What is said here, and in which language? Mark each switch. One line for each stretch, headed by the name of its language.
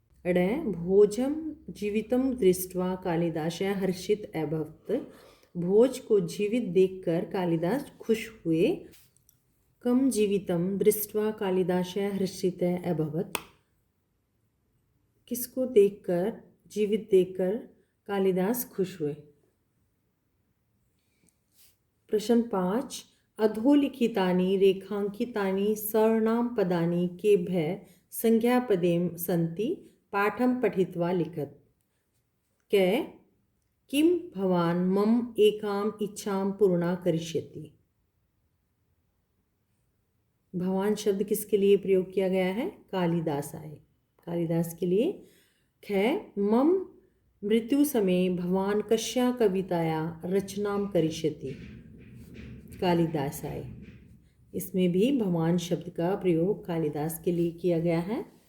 Sanskrit: अड भोजम जीवितम दृष्ट्वा कालिदास हर्षित अभवत्,
Hindi: भोज को जीवित देखकर कालिदास खुश हुए।
Sanskrit: कम जीवितम दृष्ट्वा कालिदास हर्षित अभवत्,
Hindi: किसको देखकर, जीवित देखकर कालिदास खुश हुए। प्रश्न 5,
Sanskrit: अधोलिखितानि रेखांकितानि सर्णां पदानि केभ्यः संज्ञापदेन सन्ति पाठं पठित्वा लिखत। कै किं भवान् मम एकाम इच्छां पूर्णा करिष्यति।
Hindi: भवान शब्द किसके लिए प्रयोग किया गया है? कालिदास आए, कालिदास के लिए।
Sanskrit: ख मम मृत्यु समय भवान कस्या कविताया रचनाम करिष्यति।
Hindi: कालिदास आए, इसमें भी भवान शब्द का प्रयोग कालिदास के लिए किया गया है।